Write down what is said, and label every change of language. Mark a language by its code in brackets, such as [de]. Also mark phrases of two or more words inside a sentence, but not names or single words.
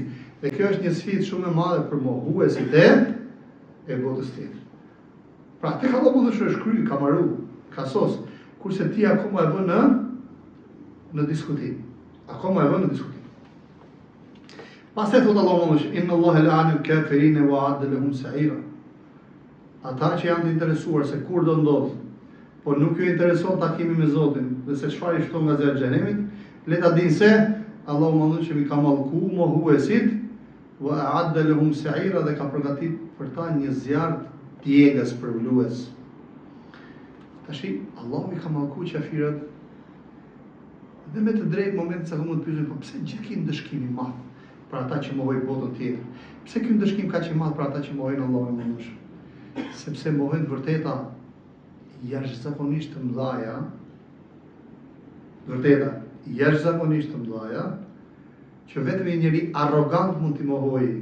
[sq] Dhe kjo është një sfidë shumë e madhe për mohuesit e botës tjetër. Pra tek Allahu Madhëshëm është kryer, ka marrë, ka sos. Kurse ti akoma e vën në diskutim. Akoma e vën në diskutim. Pastaj thot Allahu Madhëshëm: [ar] "إن الله لعن الكافرين وأعد لهم سعيرا." [sq] Ata që janë të interesuar se kur do ndodh, po nuk ju intereson takimi me Zotin, dhe se çfarë i shton nga zjarri i xhenemit, le ta dinë se Allahu Madhëshëm i ka mallku mohuesit [ar] وأعد لهم سعيرا [sq] dhe ka përgatitur për ta një zjarr djegës për vlues. Tashi, Allahu i ka mallku qafirët dhe me të drejtë moment sa mund të pyesin, po pse gjithë ky ndëshkim i madh për ata që mohojnë botën tjetër? Pse ky ndëshkim kaq i madh për ata që mohojnë Allahun e Madhëshëm? Sepse mohojnë vërteta jashtëzakonisht të mëdha, që vetëm një njeri arrogant mund t'i mohojë.